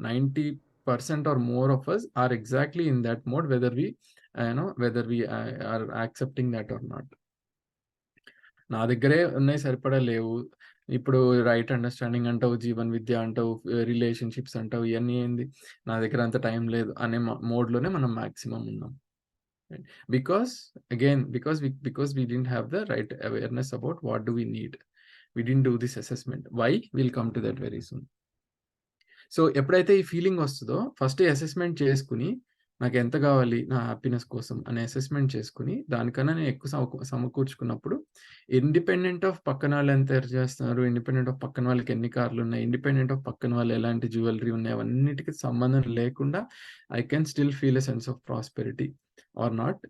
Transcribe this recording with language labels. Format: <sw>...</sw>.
<en>90% or more of us are exactly in that mode whether we are accepting that or not.</en> <te>నా దగ్గరే ఉన్నాయి, సరిపడా లేవు. ఇప్పుడు రైట్ అండర్‌స్టాండింగ్ అంటావు, జీవన్ విద్య అంటావు, రిలేషన్‌షిప్స్ అంటావు, ఇయన్నీ ఏంది? నా దగ్గర అంత టైం లేదు అనే మోడ్‌లోనే మనం మాక్సిమం ఉన్నాం.</te> <en>Because because we didn't have the right awareness about what do we need. We didn't do this assessment. Why? We'll come to that very soon.</en> <te>So, ఎప్పుడైతే ఈ ఫీలింగ్ వస్తదో ఫస్ట్ అసెస్మెంట్ చేసుకొని, నాకెంత గావాలి నా హ్యాపీనెస్ కోసం అని అసెస్మెంట్ చేసుకొని, దానికన్నా నేను ఎక్కువ సమకూర్చుకున్నప్పుడు, ఇండిపెండెంట్ ఆఫ్ పక్కన వాళ్ళు ఎంత ఎర్న్ చేస్తున్నారు, ఇండిపెండెంట్ ఆఫ్ పక్కన వాళ్ళకి ఎన్ని కార్లున్నాయి, ఇండిపెండెంట్ ఆఫ్ పక్కన వాళ్ళు ఎలాంటి జ్యువెలరీ ఉన్నాయి, అవన్నిటికి సంబంధం లేకుండా</te> <en>I can still feel a sense of prosperity or not.</en>